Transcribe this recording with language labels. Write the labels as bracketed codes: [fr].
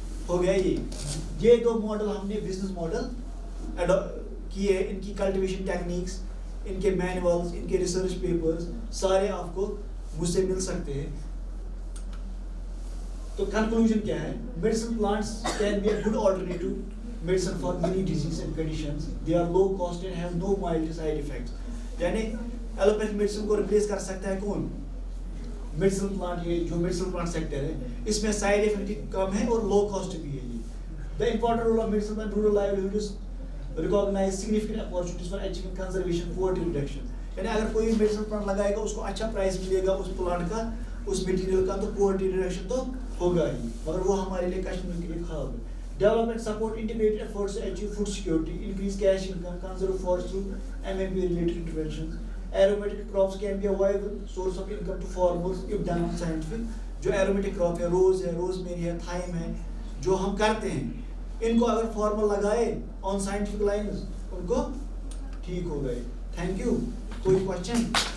[ur] ہو گیا یہ 2 ماڈل ہم نے بزنس ماڈل کیے. ان کی کلٹیویشن ٹیکنیکس, ان کے مینولز, ان کے ریسرچ پیپرز سارے آپ کو مجھ سے مل سکتے ہیں. تو کنکلوژن کیا ہے, [en] Medicine plants can be a good alternative medicine for many diseases and conditions. They are low cost and have no mild side effects. [ur] یعنی ایلوپیتھ میڈیسن کو ریپلیس کر سکتا ہے کون, میڈیسن پلانٹ. یہ جو میڈیسن پلانٹ سیکٹر ہے اس میں سائڈ افیکٹ کم ہے اور لو کاسٹ بھی ہے. [en] یہ the important role of medicine and rural livelihoods recognize significant opportunities for achieving conservation, poverty reduction. [ur] یعنی اگر کوئی میڈیسن پلانٹ لگائے گا اس کو اچھا پرائز ملے گا اس پلانٹ کا, اس میٹیریل کا, تو پورٹی ریڈکشن تو ہوگا ہی, مگر وہ ہمارے لیے کشمیر کے لیے خواب ہے. [en] Development support integrated efforts to achieve food security, increase cash income, conserve forests through MMP related interventions. Aromatic crops can be a viable source of income to farmers if done on scientific. [ur] جو aromatic crop ہے, روز ہے, Rosemary ہے, تھائم ہے, جو ہم کرتے ہیں, ان کو اگر فارمر لگائے [en] on scientific lines, [ur] ان کو ٹھیک ہو گئے. [en] Thank you. [ur] کوئی question?